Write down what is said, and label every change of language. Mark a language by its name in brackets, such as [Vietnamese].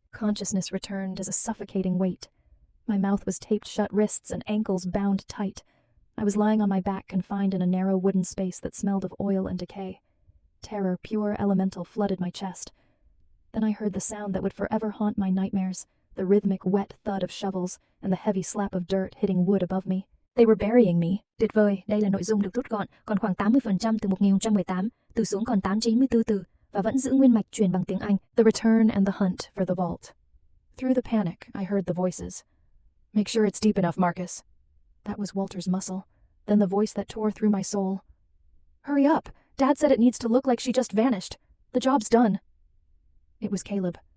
[English] Consciousness returned as a suffocating weight. My mouth was taped shut, wrists and ankles bound tight. I was lying on my back, confined in a narrow wooden space that smelled of oil and decay. Terror, pure elemental, flooded my chest. Then I heard the sound that would forever haunt my nightmares, the rhythmic wet thud of shovels and the heavy slap of dirt hitting wood above me. They were burying me. [Vietnamese] Tuyệt vời, đây là nội dung được rút gọn, còn khoảng 80% từ 1118, từ xuống còn 894 từ, và vẫn giữ nguyên mạch truyền bằng tiếng Anh. [English] The return and the hunt for the vault. Through the panic, I heard the voices. Make sure it's deep enough, Marcus. That was Walter's muscle. Then the voice that tore through my soul. Hurry up. Dad said it needs to look like she just vanished. The job's done. It was Caleb.